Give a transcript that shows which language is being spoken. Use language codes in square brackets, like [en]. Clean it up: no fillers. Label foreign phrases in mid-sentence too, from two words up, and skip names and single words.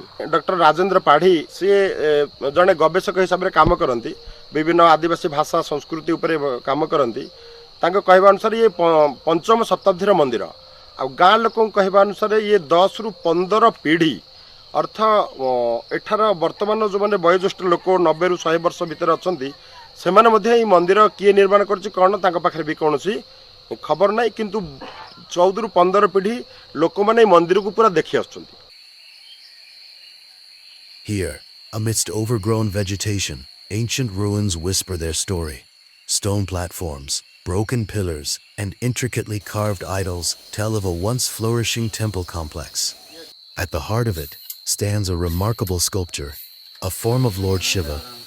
[or] ଡକ୍ଟର ରାଜେନ୍ଦ୍ର ପାଢ଼ୀ ସିଏ ଜଣେ ଗବେଷକ ହିସାବରେ କାମ କରନ୍ତି ବିଭିନ୍ନ ଆଦିବାସୀ ଭାଷା ସଂସ୍କୃତି ଉପରେ କାମ କରନ୍ତି ତାଙ୍କ କହିବା ଅନୁସାରେ ଇଏ 5ମ ଶତାବ୍ଦୀର ମନ୍ଦିର ଆଉ ଗାଁ ଲୋକଙ୍କ କହିବା ଅନୁସାରେ ଇଏ 10ରୁ 15 ପିଢ଼ି ଅର୍ଥ ଏଠାର ବର୍ତ୍ତମାନ ଯେଉଁମାନେ ବୟୋଜ୍ୟେଷ୍ଠ ଲୋକ 90ରୁ 100 ବର୍ଷ ଭିତରେ ଅଛନ୍ତି ସେମାନେ ମଧ୍ୟ ଏଇ ମନ୍ଦିର କିଏ ନିର୍ମାଣ କରିଛି କ'ଣ ତାଙ୍କ ପାଖରେ ବି କୌଣସି ଖବର ନାହିଁ କିନ୍ତୁ 14ରୁ 15 ପିଢ଼ି ଲୋକମାନେ ଏଇ ମନ୍ଦିରକୁ ପୁରା ଦେଖି ଆସୁଛନ୍ତି. [en] Here, amidst overgrown vegetation, ancient ruins whisper their story. Stone platforms, broken pillars, and intricately carved idols tell of a once flourishing temple complex. At the heart of it stands a remarkable sculpture, a form of Lord Shiva.